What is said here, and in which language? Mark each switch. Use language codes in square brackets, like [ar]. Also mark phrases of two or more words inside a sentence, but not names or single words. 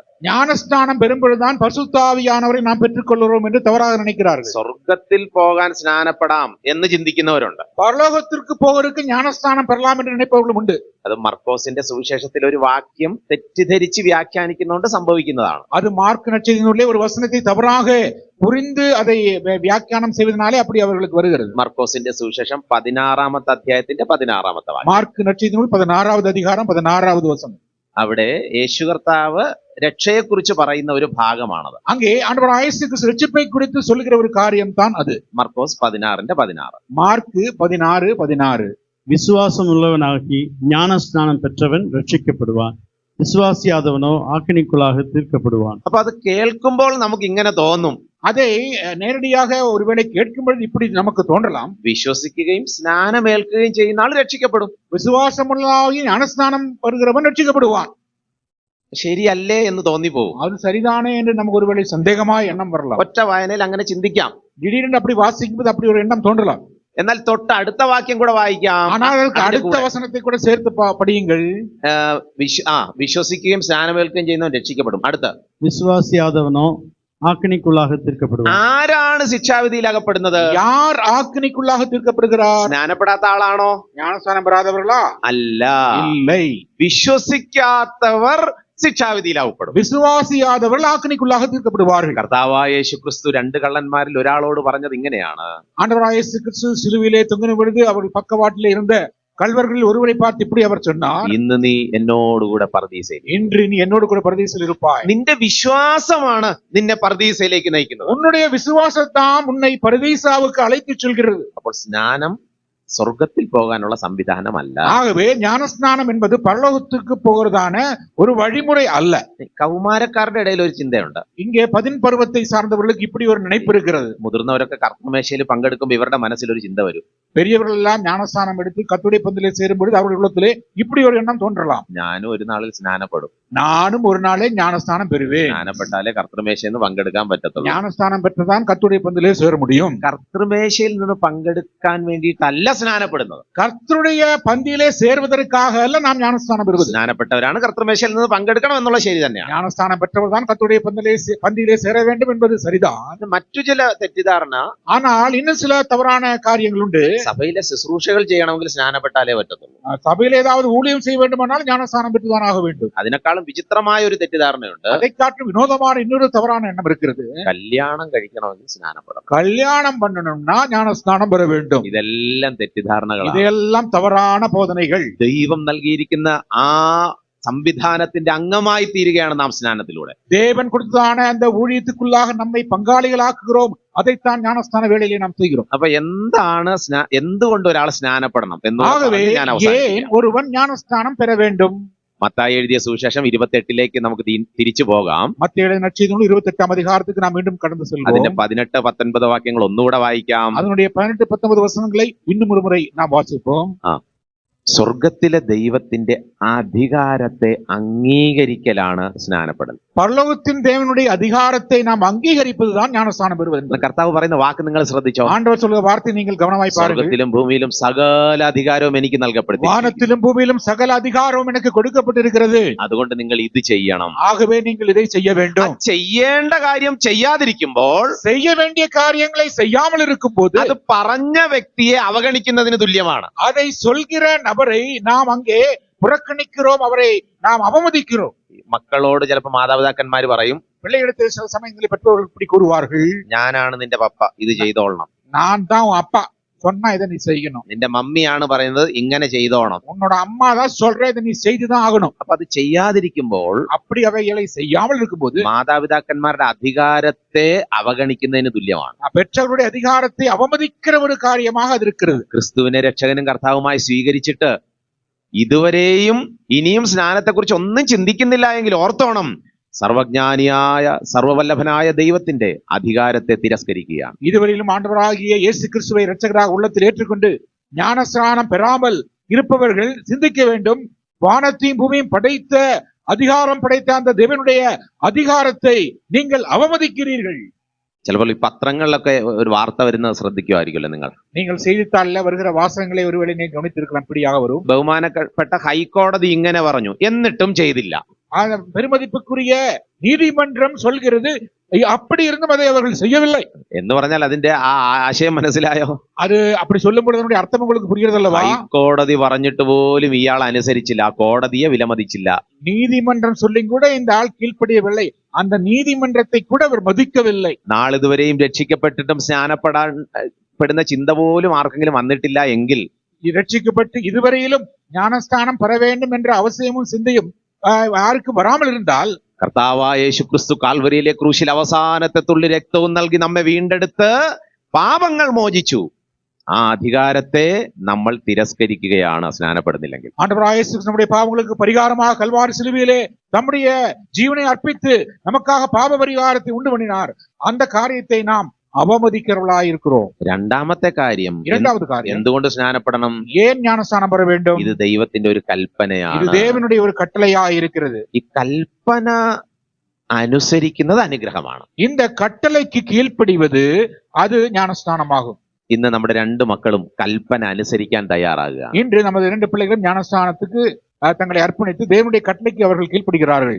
[ta] ஞானஸ்தானம் பெறும்பொழுதுதான் பரிசுத்தாவியானவரை நாம் பெற்றுக்கொள்கிறோம் என்று தவறாக நினைக்கிறார்கள். [ml] സ്വർഗത്തിൽ പോകാൻ സ്നാനപ്പെടാം എന്ന് ചിന്തിക്കുന്നവരുണ്ട്. [ta] பரலோகத்திற்கு போவதற்கு ஞானஸ்தானம் பெறலாம் என்று நினைப்பவர்களும் உண்டு. [ml] അത് മർക്കോസിന്റെ സുവിശേഷത്തിൽ ഒരു വാക്യം തെറ്റിദ്ധരിച്ച് വ്യാഖ്യാനിക്കുന്നതുകൊണ്ട് സംഭവിക്കുന്നതാണ്. [ta] அது மார்க் நற்செய்தியினுள்ளே ஒரு வசனத்தை தவறாக புரிந்து அதை வியாக்கியானம் செய்வதனாலே அப்படி அவர்களுக்கு வருகிறது. [ml] മർക്കോസിന്റെ സുവിശേഷം 16-ാമത്തെ അധ്യായത്തിന്റെ 16-ാമത്തെ വാക്യം. [ta] மார்க் நற்செய்தியினுள் 16வது அதிகாரம் 16வது வசனம். [ml] അവിടെ യേശു കർത്താവ് രക്ഷയെക്കുറിച്ച് പറയുന്ന ഒരു ഭാഗമാണത്. [ta] அங்கே ஆண்டவராகிய இயேசு கிறிஸ்து ரட்சிப்பை குறித்து சொல்லுகிற ஒரு காரியம் தான் அது. [ml] മർക്കോസ് 16:16. [ta] மார்க் 16:16. விசுவாசம் உள்ளவனாகி ஞானஸ்நானம் பெற்றவன் ரட்சிக்கப்படுவான், விசுவாசியாதவனோ ஆக்கினிக்குள்ளாக தீர்க்கப்படுவான். [ml] അപ്പൊ അത് കേൾക്കുമ്പോൾ നമുക്ക് ഇങ്ങനെ തോന്നും, [ta] அதை நேரடியாக ஒருவேளை கேட்கும் பொழுது இப்படி நமக்கு தோன்றலாம், [ml] വിശ്വസിക്കുകയും സ്നാനമേൽക്കുകയും ചെയ്യുന്ന ആൾ രക്ഷിക്കപ്പെടും, [ta] விசுவாசமுள்ளவனாகி ஞானஸ்நானம் பெறுகிறவன் ரட்சிக்கப்படுவான். [ml] ശരിയല്ലേ എന്ന് തോന്നിപ്പോവും. [ta] அது சரிதானே என்று நமக்கு ஒருவேளை சந்தேகமாய் எண்ணம் வரலாம். [ml] ഒറ്റ വായനയിൽ അങ്ങനെ ചിന്തിക്കാം. [ta] திடீரென்று அப்படி வாசிக்கும்போது அப்படி ஒரு எண்ணம் தோன்றலாம். [ml] എന്നാൽ തൊട്ട് അടുത്ത വാക്യം കൂടെ വായിക്കാം. [ta] ஆனால் அதற்கு அடுத்த வசனத்தை கூட சேர்த்து படியுங்கள். [ml] വിശ്വസിക്കുകയും സ്നാനമേൽക്കുകയും ചെയ്യുന്നവൻ രക്ഷിക്കപ്പെടും. അടുത്ത [ta] விசுவாசியாதவனோ ஆக்கினிக்குள்ளாக தீர்க்கப்படுவான். [ml] ആരാണ് ശിക്ഷാവിധിയിൽ അകപ്പെടുന്നത്? [ta] யார் ஆக்கினிக்குள்ளாக தீர்க்கப்படுகிறார்? [ml] സ്നാനപ്പെടാത്ത ആളാണോ? [ta] ஞானஸ்நானம் பெறாதவர்களா? [ml] അല്ല, [ta] இல்லை. [ml] വിശ്വസിക്കാത്തവർ ശിക്ഷാവിധിയിലാവപ്പെടും. [ta] விசுவாசியாதவர்கள் ஆக்கினிக்குள்ளாக தீர்க்கப்படுவார்கள். [ml] കർത്താവായ യേശു ക്രിസ്തു 2 കള്ളന്മാരിൽ ഒരാളോട് പറഞ്ഞത് ഇങ്ങനെയാണ്. [ta] ஆண்டவராகிய இயேசு கிறிஸ்து சிலுவையிலே தொங்கின பொழுது அவர்கள் பக்கவாட்டிலே இருந்த கல்வர்களில் ஒருவரை பார்த்து இப்படி அவர் சொன்னார், [ml] ഇന്ന് നീ എന്നോടുകൂടെ പർദീസയിൽ, [ta] இன்று நீ என்னோடு கூட பரதீசில் இருப்பாய். [ml] നിന്റെ വിശ്വാസമാണ് നിന്നെ പർദീസയിലേക്ക് നയിക്കുന്നത്. [ta] உன்னுடைய விசுவாசத்தாம் உன்னை பரதீசாவுக்கு அழைத்துச் செல்கிறது. [ml] അപ്പോൾ സ്നാനം സ്വർഗത്തിൽ പോകാനുള്ള സംവിധാനമല്ല. [ta] ஆகவே ஞானஸ்நானம் என்பது பரலோகத்துக்கு போகிறதான ஒரு வழிமுறை அல்ல. [ml] കൗമാരക്കാരുടെ ഇടയിൽ ഒരു ചിന്തയുണ്ട്. [ta] இங்கே 10 பருவத்தை சார்ந்தவர்களுக்கு இப்படி ஒரு நினைப்பு இருக்கிறது. [ml] മുതിർന്നവരൊക്കെ കർത്തൃമേശയിൽ പങ്കെടുക്കുമ്പോൾ ഇവരുടെ മനസ്സിൽ ഒരു ചിന്ത വരും. [ta] பெரியவர்கள் எல்லாம் ஞானஸ்நானம் எடுத்து கர்த்தருடைய பந்திலே சேரும் பொழுது அவர்கள் உள்ளத்திலே இப்படி ஒரு எண்ணம் தோன்றலாம், [ml] ഞാനും ഒരു നാളിൽ സ്നാനപ്പെടും, [ta] நானும் ஒரு நாளே ஞானஸ்நானம் பெறுவேன். [ml] സ്നാനപ്പെട്ടാലേ കർത്തൃമേശയിൽ നിന്ന് പങ്കെടുക്കാൻ പറ്റത്തുള്ളൂ. [ta] ஞானஸ்நானம் பெற்றுதான் கர்த்தருடைய பந்திலே சேர முடியும். [ml] കർത്തൃമേശയിൽ നിന്ന് പങ്കെടുക്കാൻ വേണ്ടിയിട്ടല്ല സ്നാനപ്പെടുന്നത്. [ta] கர்த்தருடைய பந்தியிலே சேர்வதற்காக அல்ல நாம் ஞானஸ்நானம் பெறுவது. [ml] സ്നാനപ്പെട്ടവരാണ് കർത്തൃമേശയിൽ നിന്ന് പങ്കെടുക്കണം എന്നുള്ള ശരി തന്നെയാണ്. [ta] ஞானஸ்நானம் பெற்றவர் தான் கர்த்தருடைய பந்தியிலே சேர வேண்டும் என்பது சரிதான். [ml] മറ്റു ചില തെറ്റിദ്ധാരണ, [ta] ஆனால் இன்னும் சில தவறான காரியங்கள் உண்டு. [ml] സഭയിലെ ശുശ്രൂഷകൾ ചെയ്യണമെങ്കിൽ സ്നാനപ്പെട്ടാലേ പറ്റത്തുള്ളൂ. [ta] சபையில் ஏதாவது ஊழியம் செய்ய வேண்டுமானால் ஞானஸ்நானம் பெற்றுதான் ஆக வேண்டும். [ml] അതിനേക്കാളും വിചിത്രമായ ഒരു തെറ്റിദ്ധാരണയുണ്ട്. [ta] அதை காட்டும் வினோதமான இன்னொரு தவறான எண்ணம் இருக்கிறது. [ml] കല്യാണം കഴിക്കണമെങ്കിൽ സ്നാനപ്പെടണം. [ta] கல்யாணம் பண்ணணும்னா ஞானஸ்நானம் பெற வேண்டும். [ml] ഇതെല്ലാം തെറ്റിദ്ധാരണകളാണ്. [ta] இதையெல்லாம் தவறான போதனைகள். [ml] ദൈവം നൽകിയിരിക്കുന്ന ആ സംവിധാനത്തിന്റെ അംഗമായി തീരുകയാണ് നാം സ്നാനത്തിലൂടെ. [ta] தேவன் கொடுத்ததான அந்த ஊழியத்துக்குள்ளாக நம்மை பங்காளிகளாக்குகிறோம். அதைத்தான் ஞானஸ்நான வேளையிலே நாம் செய்கிறோம். [ml] അപ്പൊ എന്താണ് എന്തുകൊണ്ട് ഒരാൾ സ്നാനപ്പെടണം [ta] ஆகவே [ml] ഞാൻ [ta] ஏன் ஒருவன் ஞானஸ்நானம் பெற வேண்டும்? [ml] മത്തായി എഴുതിയ സുവിശേഷം 28 നമുക്ക് തിരിച്ചു പോകാം. [ta] மத்தேயு நற்செய்தியில் 28ஆம் அதிகாரத்துக்கு நாம் மீண்டும் கடந்து செல்வோம். [ml] അതിന്റെ 18-19 വാക്യങ്ങൾ ഒന്നുകൂടെ വായിക്കാം. [ta] அதனுடைய 18-19 வசனங்களை இன்னும் ஒரு முறை நாம் வாசிப்போம். [ml] സ്വർഗത്തിലെ ദൈവത്തിന്റെ അധികാരത്തെ അംഗീകരിക്കലാണ് സ്നാനപ്പെടൽ. [ta] பரலோகத்தின் தேவனுடைய அதிகாரத்தை நாம் அங்கீகரிப்பதுதான் ஞானஸ்நானம் பெறுவது. [ml] കർത്താവ് പറയുന്ന വാക്ക് നിങ്ങൾ ശ്രദ്ധിച്ചോ? [ta] ஆண்டவர் சொல்லுகிற வார்த்தை நீங்கள் கவனமாய் பாருங்கள். [ml] സ്വർഗത്തിലും ഭൂമിയിലും സകല അധികാരവും എനിക്ക് നൽകപ്പെടുത്തി, [ta] வானத்திலும் பூமியிலும் சகல அதிகாரமும் எனக்கு கொடுக்கப்பட்டிருக்கிறது. [ml] അതുകൊണ്ട് നിങ്ങൾ ഇത് ചെയ്യണം. [ta] ஆகவே நீங்கள் இதை செய்ய வேண்டும். [ml] ചെയ്യേണ്ട കാര്യം ചെയ്യാതിരിക്കുമ്പോൾ, [ta] செய்ய வேண்டிய காரியங்களை செய்யாமல் இருக்கும்போது [ml] അത് പറഞ്ഞ വ്യക്തിയെ അവഗണിക്കുന്നതിന് തുല്യമാണ്. [ta] அதை சொல்கிற நபரை நாம் அங்கே புறக்கணிக்கிறோம், அவரை நாம் அவமதிக்கிறோம். [ml] മക്കളോട് ചിലപ്പോൾ മാതാപിതാക്കന്മാർ പറയും, [ta] பிள்ளைகளிடத்தில் சில சமயங்களில் பெற்றோர்கள் இப்படி கூறுவார்கள், [ml] ഞാനാണ് നിന്റെ പപ്പ, ഇത് ചെയ്തോളണം. [ta] நான் தான் உன் அப்பா, சொன்னா இதை நீ செய்யணும். [ml] നിന്റെ മമ്മിയാണ് പറയുന്നത് ഇങ്ങനെ ചെയ്തോണം. [ta] உன்னோட அம்மா தான் சொல்ற இதை நீ செய்துதான் ஆகணும். [ml] അപ്പൊ അത് ചെയ്യാതിരിക്കുമ്പോൾ [ta] அப்படி அவைகளை செய்யாமல் இருக்கும்போது [ml] മാതാപിതാക്കന്മാരുടെ അധികാരത്തെ അവഗണിക്കുന്നതിന് തുല്യമാണ്. [ta] பெற்றவருடைய அதிகாரத்தை அவமதிக்கிற ஒரு காரியமாக அது இருக்கிறது. [ml] ക്രിസ്തുവിനെ രക്ഷകനും കർത്താവുമായി സ്വീകരിച്ചിട്ട് ഇതുവരെയും ഇനിയും സ്നാനത്തെക്കുറിച്ച് ഒന്നും ചിന്തിക്കുന്നില്ല എങ്കിൽ ഓർത്തോണം, സർവജ്ഞാനിയായ സർവവല്ലഭനായ ദൈവത്തിന്റെ അധികാരത്തെ തിരസ്കരിക്കുകയാണ്. [ta] இதுவரையிலும் ஆண்டவராகிய இயேசு கிறிஸ்துவை இரட்சகராக உள்ளத்தில் ஏற்றுக்கொண்டு ஞானஸ்நானம் பெறாமல் இருப்பவர்கள் சிந்திக்க வேண்டும், வானத்தையும் பூமியும் படைத்த அதிகாரம் படைத்த அந்த தேவனுடைய அதிகாரத்தை நீங்கள் அவமதிக்கிறீர்கள். [ml] ചിലപ്പോൾ ഈ പത്രങ്ങളിലൊക്കെ ഒരു വാർത്ത വരുന്നത് ശ്രദ്ധിക്കുമായിരിക്കുമല്ലോ നിങ്ങൾ. [ta] நீங்கள் செய்தித்தாளில் வருகிற வாசகங்களை ஒருவேளை நீங்க கவனித்திருக்கலாம். இப்படியாக வரும், [ml] ബഹുമാനപ്പെട്ട ഹൈക്കോടതി ഇങ്ങനെ പറഞ്ഞു എന്നിട്ടും ചെയ്തില്ല. [ta] பெருமதிப்புக்குரிய நீதிமன்றம் சொல்கிறது அப்படி இருந்தும் அதை அவர்கள் செய்யவில்லை [ml] എന്ന് പറഞ്ഞാൽ അതിന്റെ ആ ആശയം മനസ്സിലായോ? [ta] அது அப்படி சொல்லும் பொழுது அதனுடைய அர்த்தம் உங்களுக்கு புரிகிறதல்லவா? [ml] ഹൈക്കോടതി പറഞ്ഞിട്ട് പോലും ഇയാൾ അനുസരിച്ചില്ല, ആ കോടതിയെ വിലമതിച്ചില്ല. [ta] நீதிமன்றம் சொல்லியும் கூட இந்த ஆள் கீழ்ப்படியவில்லை, அந்த நீதிமன்றத்தை கூட அவர் மதிக்கவில்லை. [ml] നാളിതുവരെയും രക്ഷിക്കപ്പെട്ടിട്ടും സ്നാനപ്പെടാൻ ചിന്ത പോലും ആർക്കെങ്കിലും വന്നിട്ടില്ല എങ്കിൽ, [ta] ரட்சிக்கப்பட்டு இதுவரையிலும் ஞானஸ்தானம் பெற வேண்டும் என்ற அவசியமும் சிந்தையும் யாருக்கு வராமல் இருந்தால், [ml] കർത്താവായ യേശു ക്രിസ്തു കാൽവരിയിലെ ക്രൂശിൽ അവസാനത്തെ തുള്ളി രക്തവും നൽകി നമ്മെ വീണ്ടെടുത്ത് പാപങ്ങൾ മോചിച്ചു, ആ അധികാരത്തെ നമ്മൾ തിരസ്കരിക്കുകയാണ് സ്നാനപ്പെടുന്നില്ലെങ്കിൽ. [ta] ஆண்டவராகிய இயேசு கிறிஸ்து நம்முடைய பாவங்களுக்கு பரிகாரமாக கல்வாரி சிலுவையிலே நம்முடைய ஜீவனை அர்ப்பித்து நமக்காக பாவ பரிகாரத்தை உண்டு பண்ணினார். அந்த காரியத்தை நாம் அவமதிக்கிறவர்களாய் இருக்கிறோம். [ml] രണ്ടാമത്തെ കാര്യം, [ta] இரண்டாவது காரியம், [ml] എന്തുകൊണ്ട് സ്നാനപ്പെടണം? [ta] ஏன் ஞானஸ்நானம் பெற வேண்டும்? [ml] ഇത് ദൈവത്തിന്റെ ഒരു കൽപ്പനയാണ്. [ta] இது தேவனுடைய ஒரு கட்டளையாய் இருக்கிறது. [ml] ഈ കൽപ്പന അനുസരിക്കുന്നത് അനുഗ്രഹമാണ്. [ta] இந்த கட்டளைக்கு கீழ்ப்படிவது அது ஞானஸ்நானமாகும். [ml] ഇന്ന് നമ്മുടെ രണ്ട് മക്കളും കൽപ്പന അനുസരിക്കാൻ തയ്യാറാകുക. [ta] இன்று நமது இரண்டு பிள்ளைகளும் ஞானஸ்நானத்துக்கு தங்களை அர்ப்பணித்து தேவனுடைய கட்டளைக்கு அவர்கள் கீழ்ப்படுகிறார்கள்.